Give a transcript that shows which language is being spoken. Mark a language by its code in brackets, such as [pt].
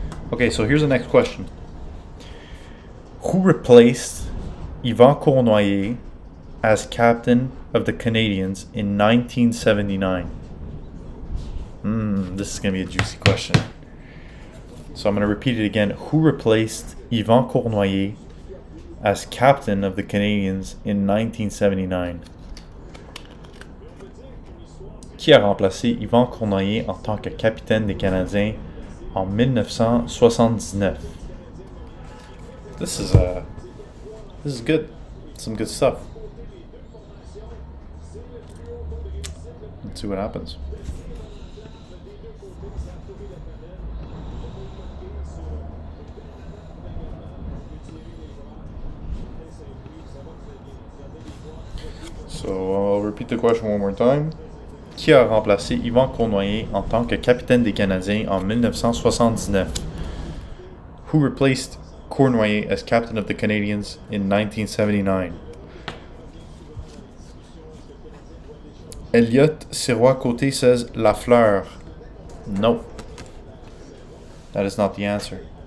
[en] Okay, so here's the next question. Who replaced Yvan Cournoyer as captain of the Canadiens in 1979? This is going to be a juicy question. So I'm going to repeat it again. Who replaced Yvan Cournoyer as captain of the Canadiens in 1979? [fr] Qui a remplacé Yvan Cournoyer en tant que capitaine des Canadiens en 1979? [en] This is good. Some good stuff. Let's see what happens. So I'll repeat the question one more time. [fr] Qui a remplacé Yvan Cournoyer en tant que capitaine des Canadiens en 1979? [en] Who replaced Cournoyer as captain of the Canadiens in 1979? Elliot Sirois-Côté says Lafleur. No. That is not the answer.